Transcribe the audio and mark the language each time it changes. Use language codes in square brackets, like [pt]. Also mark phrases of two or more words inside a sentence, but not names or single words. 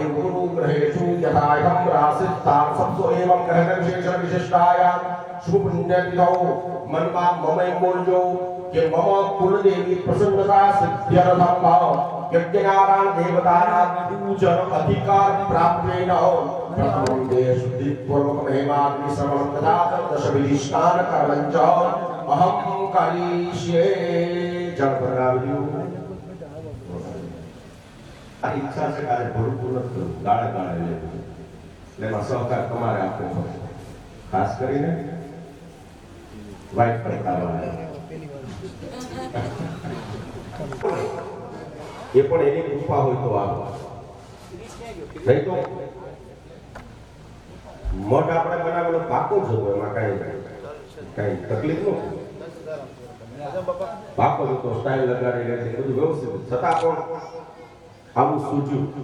[sa] गुरु ग्रहेषु यथायं रासितां सबसो एवं ग्रह विशेष विशिष्टायां शुभ पुण्यतिथौ मनमा ममै बोलजो कि मम कुलदेवी प्रसन्नता सिद्ध्यर्थं भाव यज्ञनारायण देवतानां पूजन अधिकार प्राप्तेन प्रथमं देशुद्धिपूर्वक महिमाग्नि श्रवणं तथा दशविधिष्ठान कर्मं च अहं करिष्ये जगपराव्यु [gu] આ ઈચ્છા છે કે આજે ભરપૂર ગાળે ગાળે લેવું એટલે એમાં સહકાર તમારે આપવો પડશે ખાસ કરીને વાઇફ કરતા એ પણ એની કૃપા હોય તો આવે નહીં તો મઠ આપણે બનાવેલો પાકો જ હતો એમાં કઈ તકલીફ નથી પાકો જ હતો સ્ટાઇલ લગાડી લે છે બધું વ્યવસ્થિત છતાં પણ આવું સૂજ્યું